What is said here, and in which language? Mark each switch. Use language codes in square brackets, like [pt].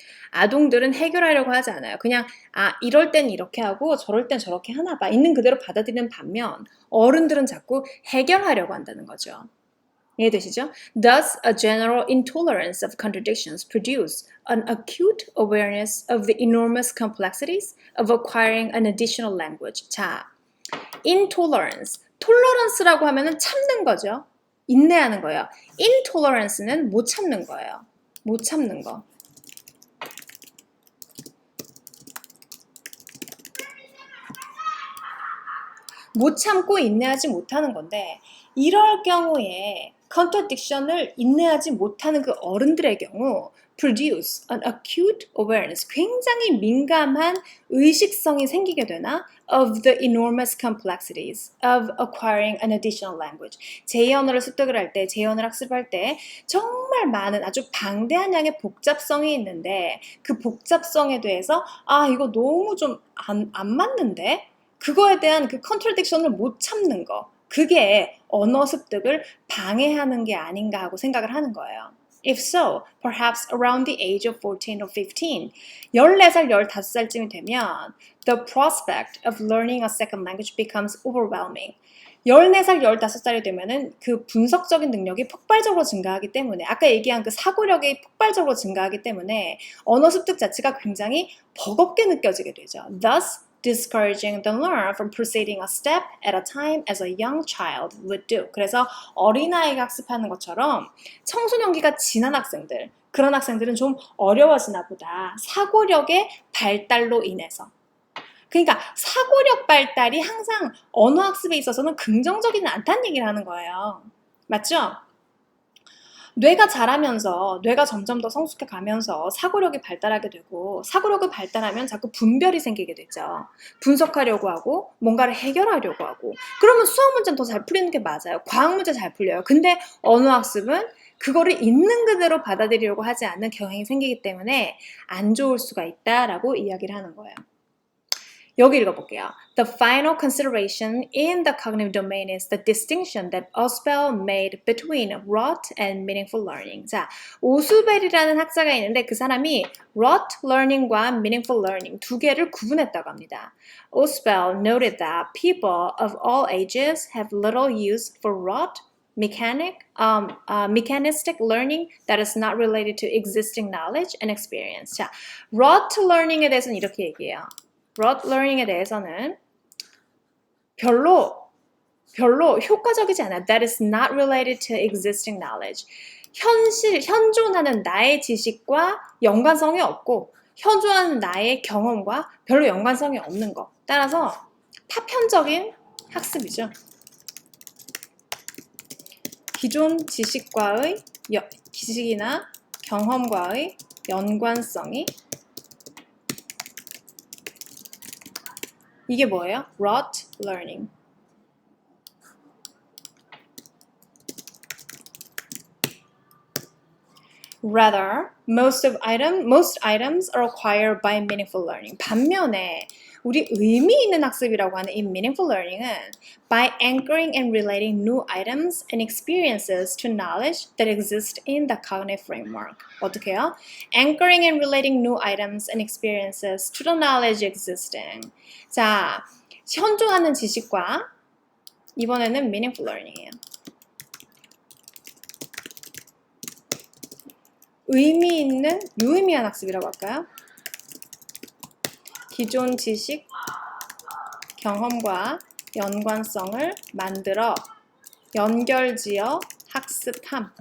[ko] 아동들은 해결하려고 하지 않아요. 그냥 이럴 땐 이렇게 하고 저럴 땐 저렇게 하나 봐. 있는 그대로 받아들이는 반면 어른들은 자꾸 해결하려고 한다는 거죠. 이해되시죠? [en] Thus, a general intolerance of contradictions produce an acute awareness of the enormous complexities of acquiring an additional language. [ko] 자, intolerance. tolerance라고 하면은 참는 거죠. 인내하는 거예요. intolerance는 못 참는 거예요. 못 참는 거. 못 참고 인내하지 못하는 건데 이럴 경우에 contradiction을 인내하지 못하는 그 어른들의 경우 [en] produce an acute awareness, [ko] 굉장히 민감한 의식성이 생기게 되나 [en] of the enormous complexities of acquiring an additional language. [ko] 제2언어를 습득을 할 때, 제2언어를 학습할 때 정말 많은 아주 방대한 양의 복잡성이 있는데 그 복잡성에 대해서 이거 너무 좀 안 맞는데? 그거에 대한 그 contradiction을 못 참는 거. 그게 언어 습득을 방해하는 게 아닌가 하고 생각을 하는 거예요. [en] If so, perhaps around the age of 14 or 15, [ko] 14살, 15살쯤이 되면 [en] the prospect of learning a second language becomes overwhelming. [ko] 14살, 15살이 되면은 그 분석적인 능력이 폭발적으로 증가하기 때문에 아까 얘기한 그 사고력이 폭발적으로 증가하기 때문에 언어 습득 자체가 굉장히 버겁게 느껴지게 되죠. [en] Thus, discouraging the learner from proceeding a step at a time as a young child would do. [ko] 그래서 어린아이가 학습하는 것처럼 청소년기가 지난 학생들, 그런 학생들은 좀 어려워지나 보다. 사고력의 발달로 인해서. 그러니까 사고력 발달이 항상 언어 학습에 있어서는 긍정적이지 않다는 얘기를 하는 거예요. 맞죠? 뇌가 자라면서 뇌가 점점 더 성숙해 가면서 사고력이 발달하게 되고 사고력을 발달하면 자꾸 분별이 생기게 되죠. 분석하려고 하고 뭔가를 해결하려고 하고 그러면 수학 문제는 더 잘 풀리는 게 맞아요. 과학 문제 잘 풀려요. 근데 언어 학습은 그거를 있는 그대로 받아들이려고 하지 않는 경향이 생기기 때문에 안 좋을 수가 있다라고 이야기를 하는 거예요. 여기 읽어볼게요. [en] The final consideration in the cognitive domain is the distinction that Ausubel made between rote and meaningful learning. [ko] 자, 오수벨이라는 학자가 있는데 그 사람이 rote learning과 meaningful learning 두 개를 구분했다고 합니다. [en] Ausubel noted that people of all ages have little use for rote, mechanistic learning that is not related to existing knowledge and experience. [ko] 자, rote learning에 대해서는 이렇게 얘기해요. rote learning에 대해서는 별로 효과적이지 않아. [en] That is not related to existing knowledge. [ko] 현존하는 나의 지식과 연관성이 없고 현존하는 나의 경험과 별로 연관성이 없는 거. 따라서 파편적인 학습이죠. 기존 지식이나 경험과의 연관성이 이게 뭐예요? [en] rote learning. Rather, most items are acquired by meaningful learning. [ko] 반면에 우리 의미 있는 학습이라고 하는 이 [en] meaningful learning은 by anchoring and relating new items and experiences to knowledge that exist in the cognitive framework. [ko] 어떻게 해요? [en] Anchoring and relating new items and experiences to the knowledge existing. [ko] 자, 현존하는 지식과 이번에는 meaningful learning이에요. 의미 있는 유의미한 학습이라고 할까요? 기존 지식, 경험과 연관성을 만들어 연결지어 학습함.